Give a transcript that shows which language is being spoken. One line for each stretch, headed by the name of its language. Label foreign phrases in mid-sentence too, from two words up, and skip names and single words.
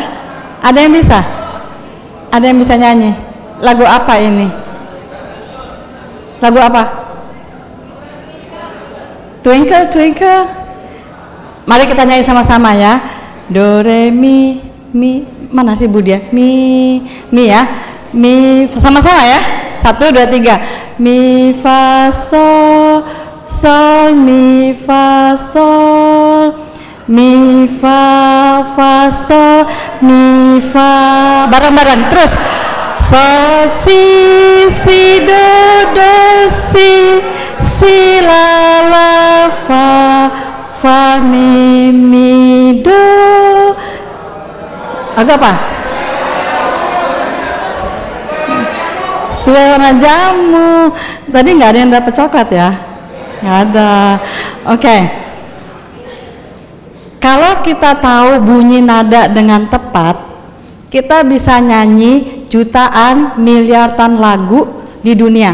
Indonesian: Ada yang bisa? Ada yang bisa nyanyi? Lagu apa ini? Lagu apa? Twinkle Twinkle. Mari kita nyanyi sama-sama ya. Do re mi mi. Mana sih Bu dia? Mi ya. Mi sama-sama ya. 1, 2, 3. Mi fa sol sol mi fa sol. Mi fa fa sol mi fa, bareng-bareng terus. Sol si do si la fa mi do. Agak apa? Suara jamu. Tadi nggak ada yang dapat coklat ya? Nggak ada. Oke. Kalau kita tahu bunyi nada dengan tepat, kita bisa nyanyi jutaan miliaran lagu di dunia.